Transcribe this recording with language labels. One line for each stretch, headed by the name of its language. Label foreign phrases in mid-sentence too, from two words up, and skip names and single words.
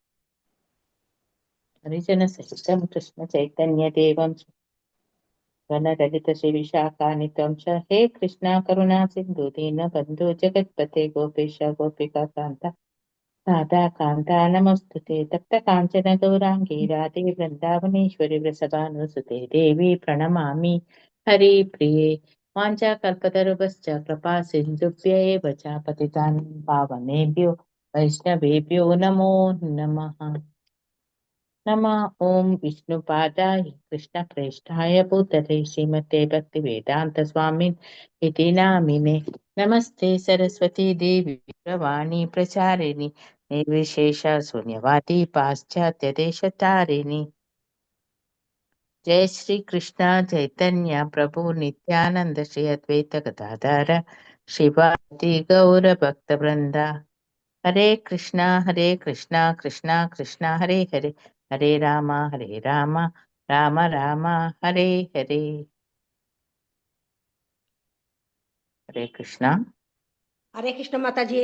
Sanskrit: ಹರಿಜನ ಸಹಿತಂ ಕೃಷ್ಣ ಚೈತನ್ಯ ದೇವಂ ಗಣಲಲಿತ ಶ್ರೀ ವಿಶಾಖಾನ್ವಿತಂ ಚ ಹೇ ಕೃಷ್ಣ ಕರುಣಾ ಸಿಂಧು ದೀನ ಬಂಧು ಜಗತ್ಪತೆ ಗೋಪೇಶ ಗೋಪಿಕಾ ಕಾಂತ ರಾಧಾ ಕಾಂತ ನಮಸ್ತುತೆ. ತಪ್ತ ಕಾಂಚನ ಗೌರಾಂಗಿ ರಾಧೆ ವೃಂದಾವನೇಶ್ವರಿ ವೃಷಭಾನುಸುತೆ ದೇವಿ ಪ್ರಣಮಾಮಿ ಹರಿ ಪ್ರಿಯೆ. ವಾಂಚಾ ಕಲ್ಪತರುಭಶ್ಚ ಕೃಪಾ ಸಿಂಧುಭ್ಯ ಏವ ಚ ಪತಿತಾನಾಂ ಪಾವನೇಭ್ಯೋ ವೈಷ್ಣವೇಭ್ಯೋ ನಮೋ ನಮಃ. ನಮಃ ಓಂ ವಿಷ್ಣುಪಾದಾಯ ಕೃಷ್ಣ ಪ್ರೇಷ್ಠಾಯ ಭೂತಲೆ ಶ್ರೀಮತೆ ಭಕ್ತಿ ವೇದಾಂತ ಸ್ವಾಮಿನ್ ಇತಿ ನಾಮಿನೆ. ನಮಸ್ತೆ ಸರಸ್ವತಿ ದೇವಿ ಪ್ರವಾಣಿ ಪ್ರಚಾರಿಣಿ ನಿರ್ವಿಶೇಷ ಶೂನ್ಯವಾದಿ ಪಾಶ್ಚಾತ್ಯ ದೇಶ ತಾರಿಣಿ. ಜಯ ಶ್ರೀ ಕೃಷ್ಣ ಚೈತನ್ಯ ಪ್ರಭು ನಿತ್ಯಾನಂದ ಶ್ರೀ ಅದ್ವೈತ ಗದಾಧರ ಶ್ರೀವಾದಿ ಗೌರ ಭಕ್ತ ವೃಂದ. ಹರೇ ಕೃಷ್ಣ ಕೃಷ್ಣ ಕೃಷ್ಣ ಹರೇ ಹರೇ ಹರೇ ರಾಮ ರಾಮ ರಾಮ ಹರೇ ಹರೇ. ಹರೇ ಕೃಷ್ಣ. ಹರೇ ಕೃಷ್ಣ ಮಾತಾಜಿ.